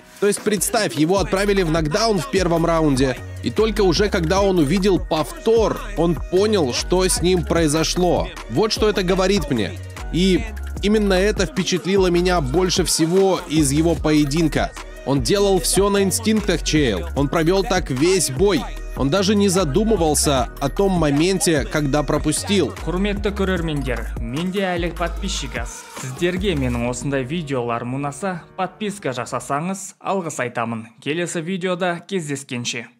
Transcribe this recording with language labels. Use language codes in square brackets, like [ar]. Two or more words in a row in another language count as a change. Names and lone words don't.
[ru] То есть представь, его отправили в нокдаун в первом раунде, и только уже когда он увидел повтор, он понял, что с ним произошло. Вот что это говорит мне. И именно это впечатлило меня больше всего из его поединка. Он делал все на инстинктах, Чейл. Он провел так весь бой. Он даже не задумывался о том моменте, когда пропустил. [kk] Құрметті көрермендер, менде әлі подписчик аз. Сіздерге менің осындай видеолар ұнаса, подписка жасасаңыз, алғыс айтамын. Келесі видеода кездескенше.